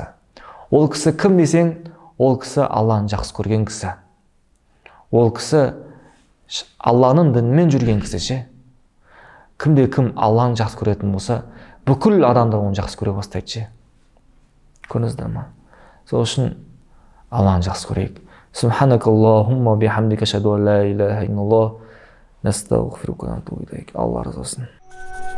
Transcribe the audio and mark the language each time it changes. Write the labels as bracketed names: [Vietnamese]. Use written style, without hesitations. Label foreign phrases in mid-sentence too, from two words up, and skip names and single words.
[Kazakh] Ол кісі кім десең, ол кісі Алланы жақсы көрген кісі. Ол кісі Алланың дінімен жүрген кісі ше. Кімде-кім Алланы жақсы көретін болса, бүкіл адамдар оны жақсы көре бастайды ше. Көрдіңіздер ма? Сол үшін Алланы жақсы көрейік. [Arabic] سبحانك اللهم وبحمدك أشهد أن لا إله إلا الله نستغفرك ونتوب إليك. [Kazakh] Алла разы болсын.